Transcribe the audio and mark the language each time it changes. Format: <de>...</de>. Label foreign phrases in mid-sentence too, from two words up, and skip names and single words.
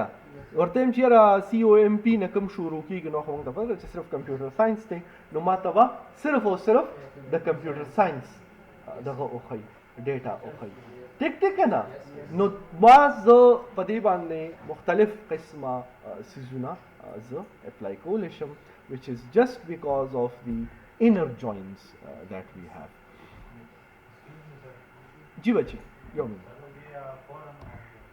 <ps>ورته وایم چې یاره سی او ایم پی نه کوم شروع کېږي نو خو موږ ته پته ده چې صرف</ps> <en>computer science</en> <ps>دی نو ما ته به صرف او صرف د</ps> <en>computer science</en> <ps>دغه وښیي ډیټا وښیي ټیک دی که نه. نو ما زه په دې باندې مختلف قسمه څیزونه زه اپلای کولی شم</ps> <en>which is just because of the inner joins that we have.</en> <ur>جی بچی یو منٹ</ur>